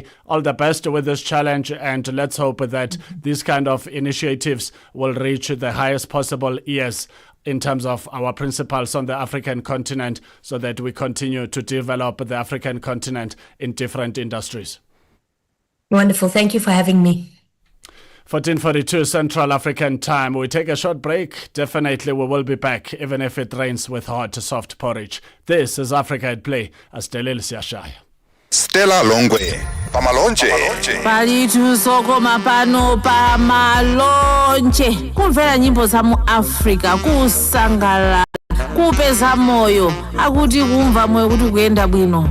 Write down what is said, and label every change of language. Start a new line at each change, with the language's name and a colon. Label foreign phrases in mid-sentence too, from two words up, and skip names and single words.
English: All the best with this challenge, and let's hope that these kind of initiatives will reach the highest possible ears in terms of our principles on the African continent, so that we continue to develop the African continent in different industries. Wonderful. Thank you for having me. 14:42 Central African Time. We take a short break. Definitely we will be back, even if it rains with hot, soft porridge. This is Africa at Play. Astelil Siashaya. Stella Longwe, Pamalonje.
Nyanja: Palitu sokoma pano pamalonje. Kumvera nyimbo za mu Africa, kusangala, kupeza moyo. Akuti kumva moyo kuti kuyenda bwino.